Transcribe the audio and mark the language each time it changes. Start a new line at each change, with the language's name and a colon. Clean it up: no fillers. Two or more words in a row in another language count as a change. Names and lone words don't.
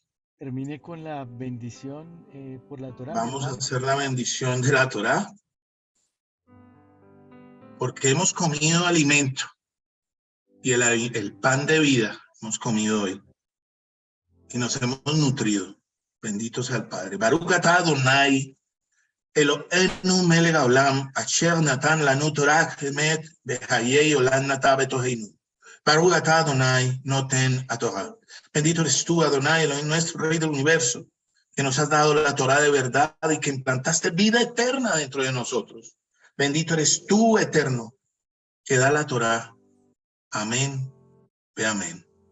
Spanish: Termine con la bendición por la Torá, mi vamos a hermano. hacer la bendición de la Torá, porque hemos comido alimento y el pan de vida hemos comido hoy y nos hemos nutrido. Bendito sea el Padre.
Hebrew: ברוך אתה אדוני אלוהינו מלך העולם אשר נתן לנו תורה אמת בחיי עולם נטע בתוכנו. ברוך אתה אדוני נותן התורה.
Spanish: Bendito eres tú, Adonai, Elohim, nuestro Rey del universo, que nos has dado la Torah de verdad y que implantaste vida eterna dentro de nosotros. Bendito eres tú, eterno, que da la Torah. Amén. Ve amén.